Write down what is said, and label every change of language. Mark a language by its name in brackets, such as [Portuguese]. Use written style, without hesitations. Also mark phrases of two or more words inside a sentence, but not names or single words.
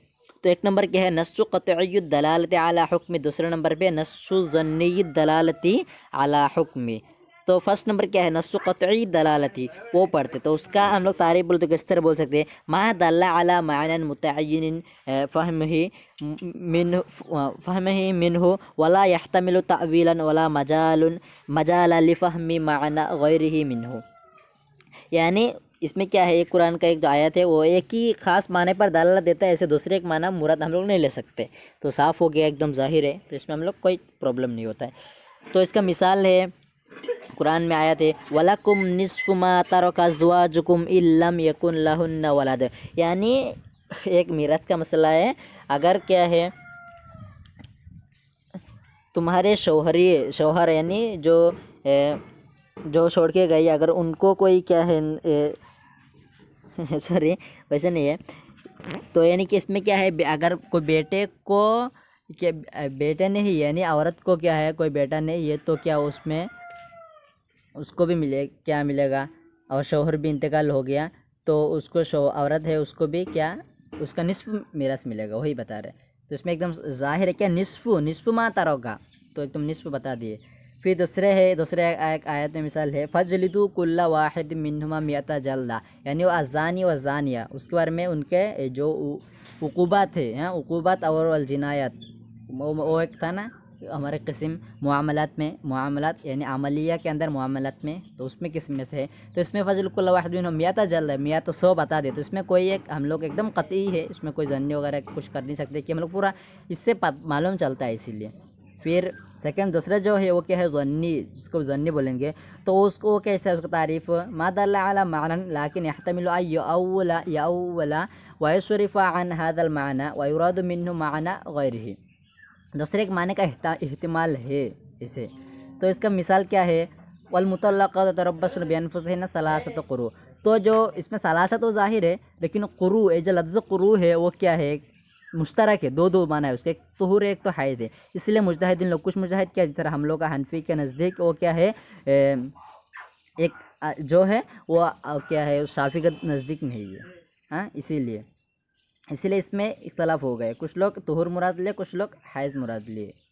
[Urdu] تو ایک نمبر کیا ہے، [Arabic] نص قطعی الدلالت علی حکم، [Urdu] دوسرے نمبر پہ [Arabic] نص ظنی الدلالتی علی حکم۔ [Urdu] تو فرسٹ نمبر کیا ہے، نص قطعی دلالتی، وہ پڑھتے، تو اس کا ہم لوگ تعریف بولتے کس طرح بول سکتے ہیں، [Arabic] ما دل علی معنی متعین فهمه منه ولا يحتمل تأویلا ولا مجال لفهم معنی غیره منه، [Urdu] یعنی اس میں کیا ہے، ایک قرآن کا ایک جو آیت ہے وہ ایک ہی خاص معنی پر دلالت دیتا ہے، ایسے دوسرے ایک معنی مراد ہم لوگ نہیں لے سکتے، تو صاف ہو گیا، ایک دم ظاہر ہے، تو اس میں ہم لوگ کوئی پرابلم نہیں ہوتا ہے۔ تو اس کا مثال ہے، قرآن میں آیت ہے [Arabic] وَلَكُمْ نِصْفُ مَا تَرَكَ أَزْوَاجُكُمْ إِن لَّمْ يَكُن لَّهُنَّ وَلَدٌ، [Urdu] یعنی ایک میراث کا مسئلہ ہے، اگر کیا ہے تمہارے شوہر یعنی جو چھوڑ کے گئی، اگر ان کو کوئی کیا ہے سوری ویسے نہیں ہے، تو یعنی کہ اس میں کیا ہے، اگر کوئی بیٹے کو بیٹے نہیں، یعنی عورت کو کیا ہے کوئی بیٹا نہیں ہے، تو کیا اس میں اس کو بھی کیا ملے گا، اور شوہر بھی انتقال ہو گیا تو اس کو عورت ہے اس کو بھی کیا اس کا نصف میراث ملے گا، وہی بتا رہے. تو اس میں ایک دم ظاہر ہے کیا [Arabic] نصف ما ترك, [Urdu] تو ایک دم نصف بتا دیے. پھر دوسرے ایک آیت میں مثال ہے [Arabic] فاجلدوا كل واحد منهما مائة جلدة, [Urdu] یعنی وہ [Arabic] الزاني والزانية [Urdu] اس کے بارے میں ان کے جو عقوبات تھے، ہاں عقوبات اور الجنایات، وہ ایک تھا نا ہمارے قسم معاملات یعنی عملیہ کے اندر معاملات میں، تو اس میں قسم میں سے ہے. تو اس میں [Arabic] فاجلدوا كل واحد منهما مائة جلدة, [Urdu] میا تو 100 بتا دے، تو اس میں کوئی ایک ہم لوگ ایک دم قطعی ہے، اس میں کوئی ظنی وغیرہ کچھ کر نہیں سکتے کہ ہم لوگ پورا اس سے معلوم چلتا ہے اسی لیے. پھر سیکنڈ دوسرا جو ہے وہ کیا ہے ظنی، جس کو ظنی بولیں گے، تو اس کو کیسے ہے اس کا تعریف [Arabic] ما دل على معنى لكن يحتمل أن يؤول ويصرف عن هذا المعنى ويراد منه معنى غيره, [Urdu] دوسرے ایک معنی کا احتمال ہے اسے. تو اس کا مثال کیا ہے [Arabic] والمطلقات يتربصن بأنفسهن ثلاثة قروء, [Urdu] تو جو اس میں ثلاثہ تو ظاہر ہے لیکن قروء یہ جو لفظ قروء ہے وہ کیا ہے مشترک ہے، دو معنی ہے اس کے، ایک طہر ہے ایک تو حائض ہے. اسی لیے مجتہدین لوگ کچھ مجتہد کیا جس طرح ہم لوگ کا حنفی کے نزدیک وہ کیا ہے ایک جو ہے وہ کیا ہے شافعی کے نزدیک نہیں ہے، ہاں اسی لیے اس میں اختلاف ہو گئے، کچھ لوگ طہر مراد لیے کچھ لوگ حائض مراد لیے.